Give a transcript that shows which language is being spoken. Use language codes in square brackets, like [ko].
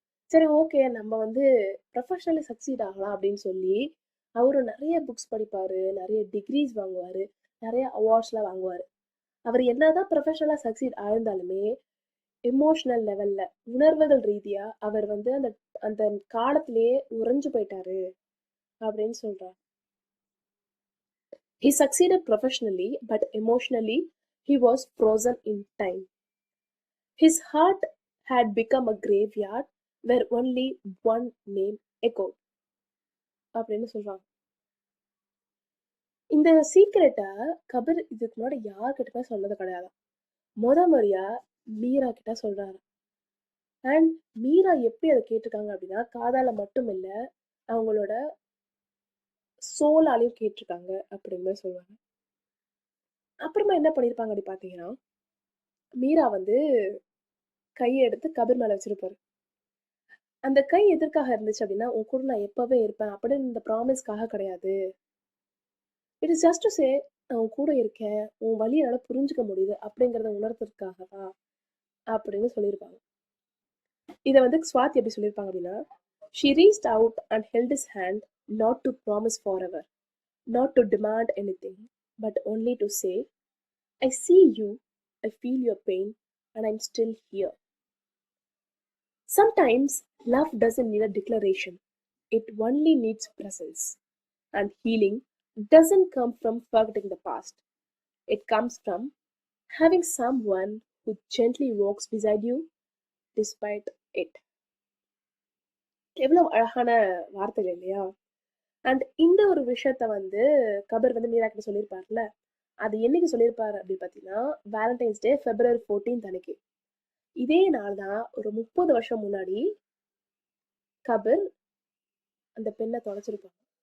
[ta] சரி, ஓகே, நம்ம வந்து ப்ரொஃபஷனலி சக்சீட் ஆகலாம் அப்படின்னு சொல்லி அவரு நிறைய புக்ஸ் படிப்பாரு, நிறைய டிகிரிஸ் வாங்குவாரு, நிறைய அவார்ட்ஸ்லாம் வாங்குவாரு. அவர் என்னதான் ப்ரொஃபஷனலா சக்சீட் ஆயிருந்தாலுமே எமோஷனல் லெவல்ல உணர்வுகள் ரீதியா அவர் வந்து அந்த அந்த காலத்திலேயே உறைஞ்சு போயிட்டாரு அப்படின்னு சொல்றார். [en] He succeeded professionally, but emotionally he was frozen in time. His heart had become a graveyard where only one name echoed [ta] அப்படின்னு சொல்றாங்க. இந்த சீக்ரெட்டை கபீர் இதுக்கு முன்னாடி யார்கிட்டயுமே சொன்னது கிடையாது. முறையா மீரா கிட்ட சொல்றாரு. அண்ட் மீரா எப்படி அதை கேட்டிருக்காங்க அப்படின்னா, காதால மட்டும் இல்ல, அவங்களோட சோலாலையும் கேட்டிருக்காங்க அப்படிங்கிற மாதிரி சொல்லுவாங்க. அப்புறமா என்ன பண்ணிருப்பாங்க அப்படி பாத்தீங்கன்னா, மீரா வந்து கையை எடுத்து கபீர் மேல வச்சிருப்பாரு. அந்த கை எதற்காக இருந்துச்சு அப்படின்னா, உன் கூட நான் எப்பவே இருப்பேன் அப்படின்னு இந்த ப்ராமிஸ்க்காக கிடையாது. [en] it is just to say, [ta] நான் உன் கூட இருக்கேன், உன் வழி என்னால புரிஞ்சுக்க முடியுது அப்படிங்கறத உணர்த்துறதுக்காக தான் அப்படின்னு சொல்லியிருப்பாங்க. இதை வந்து ஸ்வாதி எப்படி சொல்லியிருப்பாங்க அப்படின்னா, [en] she reached out and held his hand, not to promise forever, not to demand anything, but only to say, I see you, I feel your pain, and I'm still here. Sometimes love doesn't need a declaration, it only needs presence. And healing doesn't come from forgetting the past, it comes from having someone who gently walks beside you despite it. [ta] எவ்வளவு அழகான வார்த்தைகள் இல்லையா? And இந்த ஒரு விஷயத்த வந்து கபர் வந்து மீரா கிட்ட சொல்லியிருப்பார்ல, அது என்னைக்கு சொல்லியிருப்பாரு அப்படின்னு பார்த்தீங்கன்னா, வேலண்டைன்ஸ் டே February 14th அன்னைக்கு. இதே நாள் தான் ஒரு 30 வருஷம் முன்னாடி கபர் அந்த பெண்ணை தொலைச்சிருப்பாங்க.